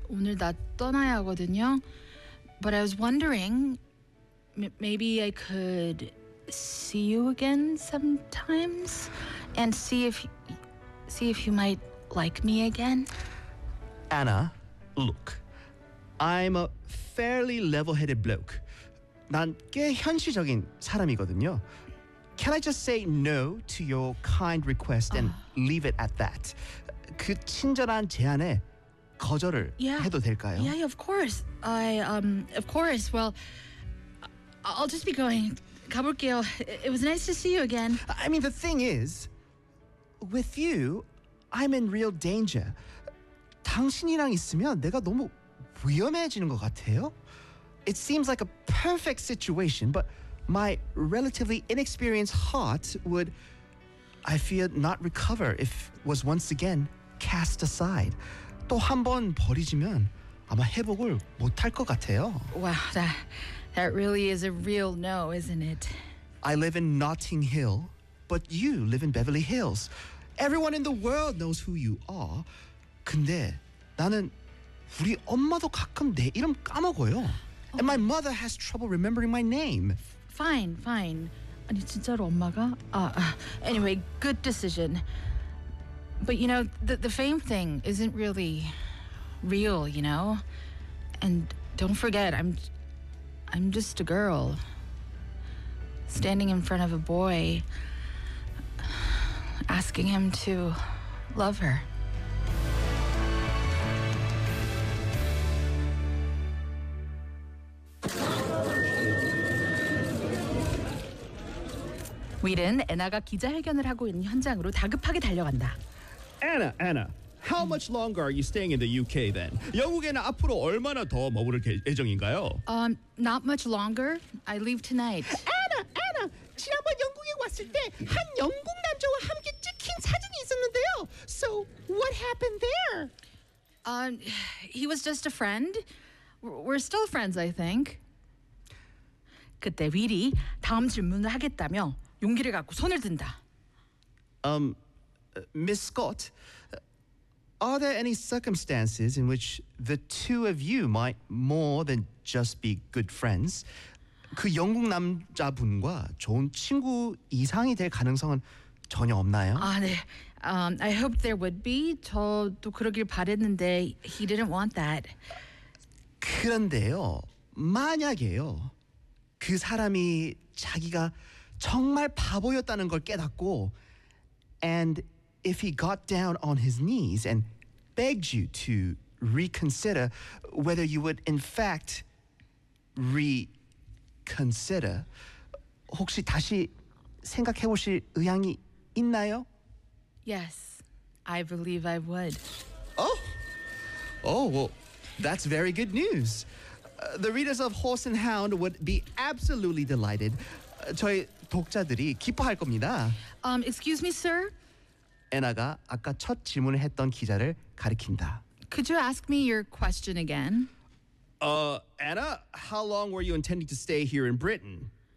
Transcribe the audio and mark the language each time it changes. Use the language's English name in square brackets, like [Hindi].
[Korean] 오늘 나 떠나야 하거든요. [English] But I was wondering maybe I could see you again sometimes and see if you might like me again. Anna, look. I'm a fairly level-headed bloke. [Korean] 난 꽤 현실적인 사람이거든요. [English] Can I just say no to your kind request and leave it at that? [Korean] 그 친절한 제안에 거절을 [English] yeah. [Korean] 해도 될까요? [English] Yeah, of course. Well, I'll just be going. [Korean] 가볼게요. [English] It was nice to see you again. I mean, the thing is, with you, I'm in real danger. [Korean] 당신이랑 있으면 내가 너무 위험해지는 것 같아요. [English] It seems like a perfect situation, but my relatively inexperienced heart would, I fear, not recover if was once again cast aside. [Korean] 또 한 번 버리지면 아마 회복을 못할 것 같아요. [English] Wow, that really is a real no, isn't it? I live in Notting Hill, but you live in Beverly Hills. Everyone in the world knows who you are. [Korean] 근데 나는 우리 엄마도 가끔 내 이름 까먹어요. [English] And my mother has trouble remembering my name. Fine. [Korean] 아니 진짜로 엄마가? [English] Anyway, good decision. But you know, the fame thing isn't really real, you know? And don't forget, I'm just a girl standing in front of a boy asking him to love her. [Korean] 윌은 애나가 기자회견을 하고 있는 현장으로 다급하게 달려간다. [English] Anna, how much longer are you staying in the UK then? [Korean] 영국에는 앞으로 얼마나 더 머무를 예정인가요? [English] Not much longer. I leave tonight. [Korean] Anna, 지난번 영국에 왔을 때 한 영국 남자와 함께 찍힌 사진이 있었는데요. [English] So, what happened there? He was just a friend. We're still friends, I think. [Korean] 그때 윌이 다음 질문을 하겠다며 용기를 갖고 손을 든다. [English] Miss Scott, are there any circumstances in which the two of you might more than just be good friends? [Korean] 그 영국 남자분과 좋은 친구 이상이 될 가능성은 전혀 없나요? 아, 네. [English] I hope there would be. [Korean] 저도 그러길 바랬는데 [English] he didn't want that. [Korean] 그런데요, 만약에요, 그 사람이 자기가 정말 바보였다는 걸 깨닫고 [English] and if he got down on his knees and begged you to reconsider whether you would in fact reconsider [Korean] 혹시 다시 생각해 보실 의향이 있나요? [English] Yes, I believe I would. Oh, well, that's very good news. The readers of Horse and Hound would be absolutely delighted. [Korean] 저희 독자들이 기뻐할 겁니다. [English] Excuse me, sir. [Korean] 애나가 아까 첫 질문을 했던 기자를 가리킨다. [English] Could you ask me your question again? Anna, how long were you intending to stay here in Britain?